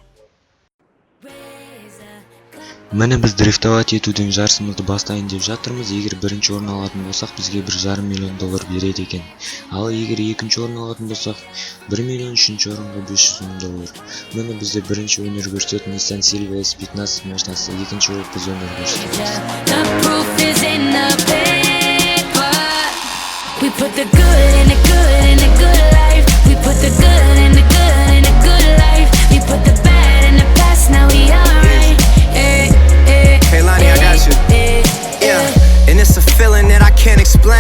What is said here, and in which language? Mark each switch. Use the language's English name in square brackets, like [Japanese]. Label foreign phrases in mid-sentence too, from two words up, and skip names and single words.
[Kazakh] Міне біз дрифтовать етудің жарысымызды бастайын деп жатырмыз. Егер бірінші орын алатын болсақ, бізге $1,5 миллион береді екен. Ал егер екінші орын алатын болсақ, $1 миллион, үшінші орынға $500,000. Міне бізде бірінші өнер көрсететін Nissan Silvia S15 машинасы, екінші болып біз өнер көрсетеміз. [English] We put the good in the good in the good life. We put the good in the good in the good life. We put the bad in the past, now we alright. Hey Lonnie, I got you. Yeah, and it's a feeling that I can't explain.